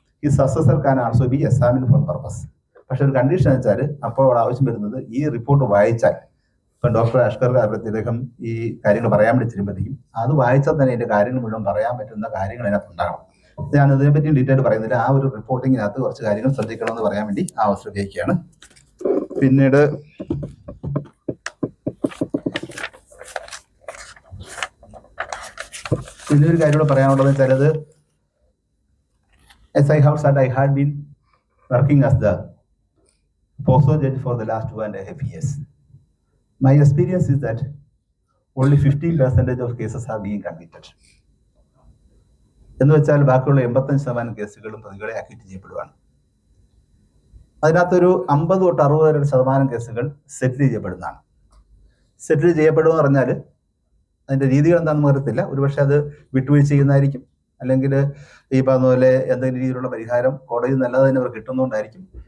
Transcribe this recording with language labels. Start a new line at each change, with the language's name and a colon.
Malayalam: ഈ
English: Successor can also be examine for purpose.
Malayalam: പക്ഷെ ഒരു കണ്ടീഷൻ വെച്ചാൽ അപ്പോൾ അവിടെ ആവശ്യം വരുന്നത് ഈ റിപ്പോർട്ട് വായിച്ചാൽ, ഇപ്പം ഡോക്ടർ അഷ്കർ അദ്ദേഹം ഈ കാര്യങ്ങൾ പറയാൻ വേണ്ടി ചെല്ലുമ്പോഴത്തേക്കും അത് വായിച്ചാൽ തന്നെ അതിന്റെ കാര്യങ്ങൾ മുഴുവൻ പറയാൻ പറ്റുന്ന കാര്യങ്ങൾ അതിനകത്ത് ഉണ്ടാകണം. ഞാൻ ഇതിനെപ്പറ്റി ഡീറ്റെയിൽ പറയുന്നില്ല. ആ ഒരു റിപ്പോർട്ടിങ്ങിനകത്ത് കുറച്ച് കാര്യങ്ങൾ ശ്രദ്ധിക്കണമെന്ന് പറയാൻ വേണ്ടി ആ അവസരം ഉപയോഗിക്കുകയാണ്. പിന്നീട് ഒരു കാര്യം കൂടെ പറയാനുള്ളത് വെച്ചാൽ,
English: as I have said, I had been working as the POCSO judge for the last 2.5 years. My experience is that only 15% of cases are being convicted.
Malayalam: എന്ന് വെച്ചാൽ ബാക്കിയുള്ള 85% കേസുകളും പ്രതികളെ അക്വിറ്റ് ചെയ്യപ്പെടുവാണ്. അതിനകത്തൊരു 50 തൊട്ട് 60% കേസുകൾ സെറ്റിൽ ചെയ്യപ്പെടുന്നതാണ്. സെറ്റിൽ ചെയ്യപ്പെടുമെന്ന് പറഞ്ഞാൽ അതിന്റെ രീതികൾ എന്താണെന്ന് അറിയത്തില്ല. ഒരുപക്ഷെ അത് വിട്ടുവീഴ്ച ചെയ്യുന്നതായിരിക്കും, അല്ലെങ്കിൽ ഈ പറഞ്ഞ പോലെ എന്തെങ്കിലും രീതിയിലുള്ള പരിഹാരം കോടതി നല്ലത് തന്നെ അവർ കിട്ടുന്നതുകൊണ്ടായിരിക്കും.